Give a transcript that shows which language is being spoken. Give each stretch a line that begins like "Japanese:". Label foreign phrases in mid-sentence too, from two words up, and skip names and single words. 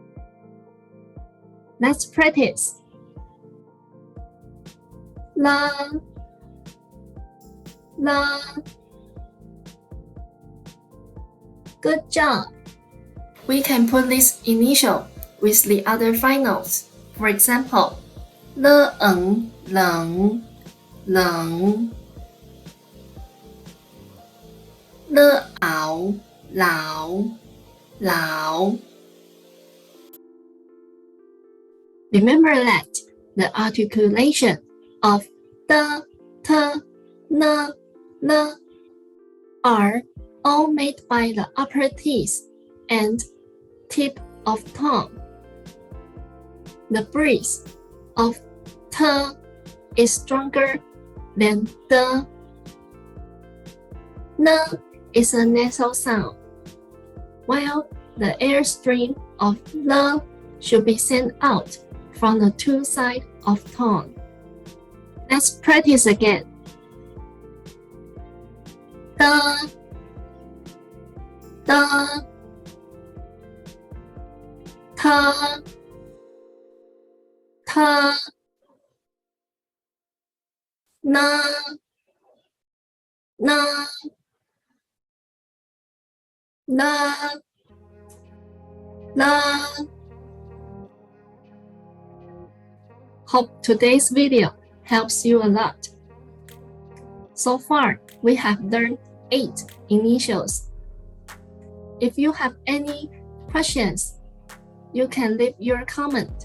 English: Let's practice. La la. Good job. We can put this initial with the other finals. For example, le eng, leng, leng, le ao, lao, lao. Remember that the articulation of the, t, n, l are all made by the upper teeth and tip of tongue. The breath of t is stronger than the. N is a nasal sound, while the airstream of l should be sent out from the two sides of tongue. Let's practice again. Da, da, ta, ta, na, na, na, na. Hope today's video helps you a lot. So far, we have learned 8 initials. If you have any questions, you can leave your comment.